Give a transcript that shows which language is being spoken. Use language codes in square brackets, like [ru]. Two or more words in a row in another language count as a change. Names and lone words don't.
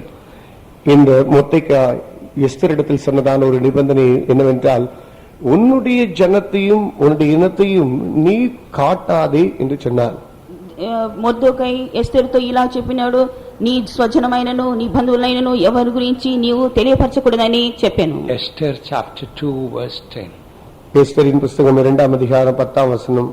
[ta] இந்த மொர்தெகாய் எஸ்தரிடத்தில் சொன்னதான ஒரு நிபந்தனை என்னவென்றால், உன்னுடைய ஜனத்தையும் உன்னுடைய இனத்தையும் நீ காட்டாதே என்று சொன்னார். [te] మొర్దెకై ఎస్తేరుతో ఇలా చెప్పినాడు, నీ స్వజనమైనను నీ బంధువులైనను ఎవరి గురించి నీవు తెలియపరచకూడదని చెప్పాను. [en] Esther chapter 2 verse 10. [ta] எஸ்தரின் புஸ்தகம் 2ஆம் அதிகாரம் 10ஆம் வசனம்.